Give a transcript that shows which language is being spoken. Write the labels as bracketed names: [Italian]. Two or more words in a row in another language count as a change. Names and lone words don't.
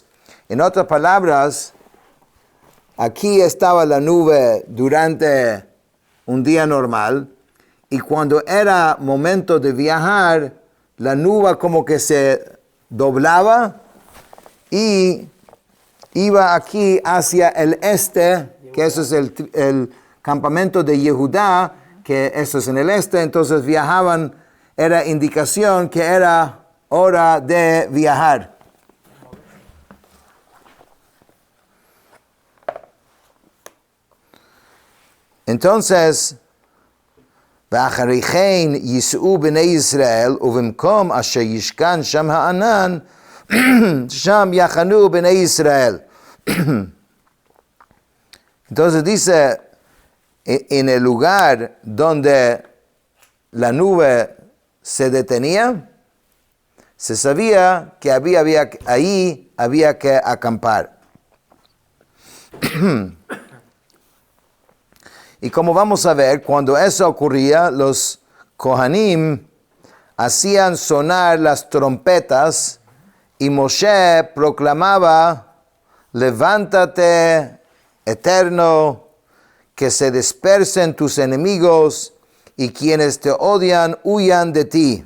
[Spanish] En otras palabras, aquí estaba la nube durante un día normal, y cuando era momento de viajar, la nube como que se doblaba y iba aquí hacia el este, que eso es el campamento de Yehudá, que eso es en el este. Entonces viajaban, era indicación que era hora de viajar. Entonces, [Hebrew] ואחרי כן ייסעו בני ישראל, ובמקום אשר ישכן שם הענן, שם יחנו בני ישראל. [Spanish] Entonces dice, en el lugar donde la nube se detenía, se sabía que ahí había que acampar. Y como vamos a ver, cuando eso ocurría, los Kohanim hacían sonar las trompetas y Moshe proclamaba: levántate, Eterno, que se dispersen tus enemigos y quienes te odian huyan de ti.